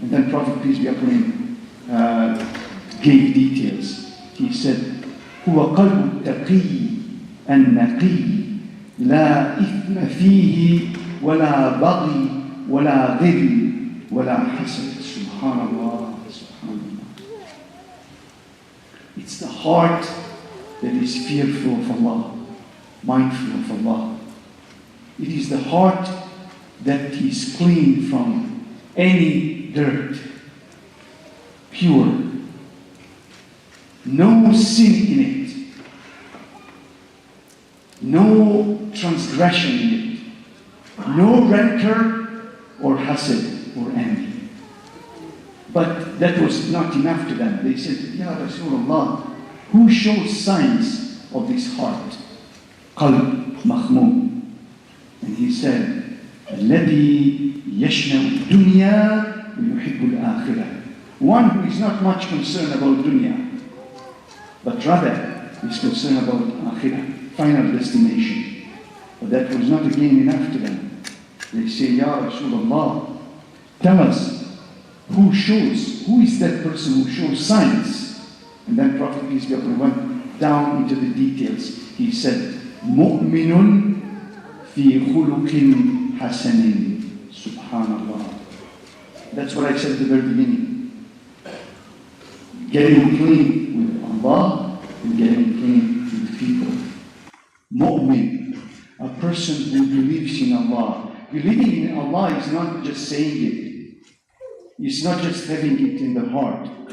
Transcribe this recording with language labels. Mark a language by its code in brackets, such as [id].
[en] And then Prophet, peace be upon him, gave details. He said, [ar] هو قلب التقي النقي لا إثم فيه ولا بغي ولا غل ولا حسد. Subhanallah, subhanallah. [en] It's the heart that is fearful of Allah, mindful of Allah. It is the heart that is clean from any dirt, pure, no sin in it, no transgression in it, no rancor or hasad or envy. But that was not enough to them. They said, Ya Rasulullah, who shows signs of this heart? [ar] Qalb mahmum. [en] And he said, [ar] الذي يشنو الدنيا ويحب الآخرة. [en] One who is not much concerned about dunya, but rather is concerned about akhirah, final destination. But that was not again enough to them. They say, Ya Rasulullah, tell us who is that person who shows signs? And then Prophet, peace be upon him, went down into the details. He said, [ar] مؤمن في خلق حسن. Subhanallah. [en] That's what I said at the very beginning. Getting clean with Allah and getting clean with people. Mu'min, a person who believes in Allah. Believing in Allah is not just saying it. It's not just having it in the heart.